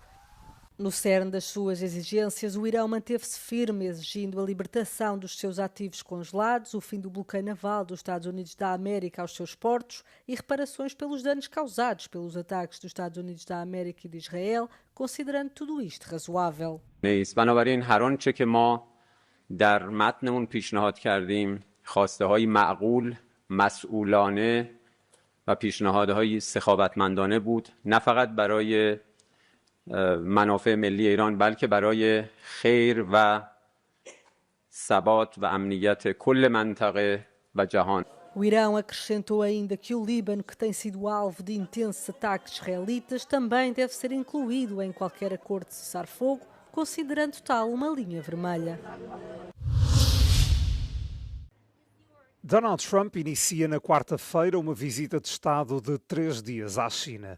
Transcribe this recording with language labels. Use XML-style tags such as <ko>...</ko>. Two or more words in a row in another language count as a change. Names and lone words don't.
<pt>No cerne das suas exigências, o Irão manteve-se firme, exigindo a libertação dos seus ativos congelados, o fim do bloqueio naval dos Estados Unidos da América aos seus portos e reparações pelos danos causados pelos ataques dos Estados Unidos da América e de Israel, considerando tudo isto razoável.</pt> <fa>بنابراین هر آنچه که ما در متنمون پیشنهاد کردیم خواسته‌های معقول، مسئولانه و پیشنهادهای سخاوتمندانه بود، نه فقط برای منافع ملی ایران بلکه برای خیر و ثبات و امنیت کل منطقه و جهان.</fa> <pt>O Irão acrescentou ainda que o Líbano, que tem sido alvo de intensos ataques israelitas, também deve ser incluído em qualquer acordo de cessar-fogo, considerando tal uma linha vermelha. Donald Trump inicia na quarta-feira uma visita de Estado de 3 dias à China.</pt>